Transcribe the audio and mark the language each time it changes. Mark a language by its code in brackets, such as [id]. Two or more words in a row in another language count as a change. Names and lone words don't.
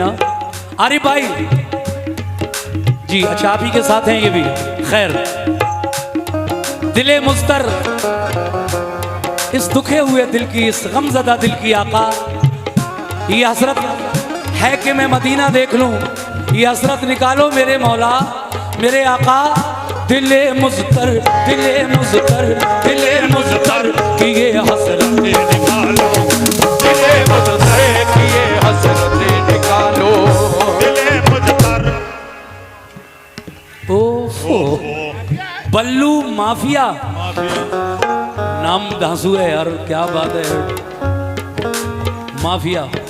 [hi] आरिफ भाई जी, अच्छा आप ही के साथ हैं ये भी, खैर। दिले मुस्तर, इस दुखे हुए दिल की, इस गमजदा दिल की आका, ये हसरत है कि मैं मदीना देख लूं, ये हसरत निकालो मेरे मौला मेरे आका। दिले मुस्तर, दिले मुस्तर, दिले मुस्तर की ये हसरत निकालो, दिले मुस्तर की ये हसरत निकालो, दिले मुस्तर। ओफो, बल्लू माफिया, नाम धांसू है यार, क्या बात है, माफिया।